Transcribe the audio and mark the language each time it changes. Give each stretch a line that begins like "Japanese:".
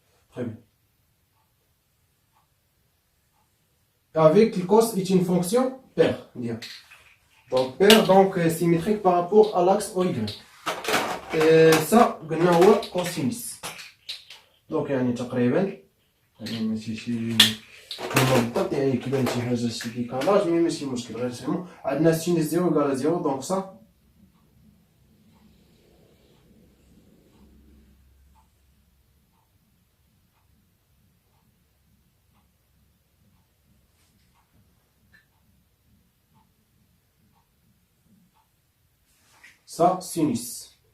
French: Très bien. Avec le cos est une fonction paire. Bien. Donc, paire, donc, symétrique par rapport à l'axe OY. Ça,
Arabic: قلنا هو cosinus.
French: Donc,
Arabic: يعني تقريبا يعني ماشي شي كما بالضبط يعني كيبان شي حاجه شي ديكالاج
French: مي
Arabic: ماشي مشكل غير نفهمو. عندنا سينيس
French: 0 égale à 0 donc ça ça sinus.